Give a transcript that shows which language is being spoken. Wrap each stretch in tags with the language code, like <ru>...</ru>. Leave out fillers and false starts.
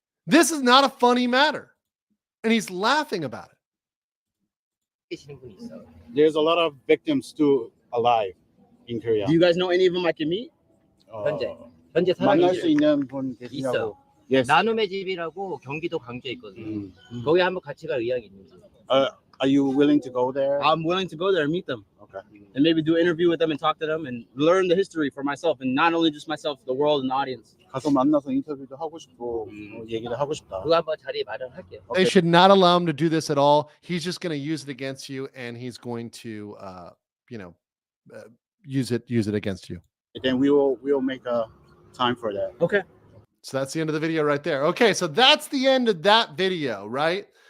<en>This is not a funny matter. And he's laughing about it.</en> <ko>계시는 분이 있어.</ko> <en>There's a lot of victims still alive in Korea. Do you guys know any of them I can meet?</en> <ko>현재 만날 수 살아계신 있는 분 계시냐고. 있어.</ko> <en>Yes.</en> <ko>나눔의 집이라고 경기도 광주에 있거든. 거기 한번 같이 갈 의향이 있는지.</ko> <en>Are you willing to go there? I'm willing to go there and meet them. Okay. And maybe do an interview with them and talk to them and learn the history for myself, and not only just myself, the world and the audience.</en> <ko>가서 만나서 인터뷰도 하고 싶고 얘기도 하고 싶다. 그거 한번 자리 마련할게요.</ko> <en>They should not allow him to do this at all. He's just going to use it against you, and he's going to, use it against you. Then we'll make a time for that. Okay. So that's the end of the video right there. Okay, so that's the end of that video, right?</en>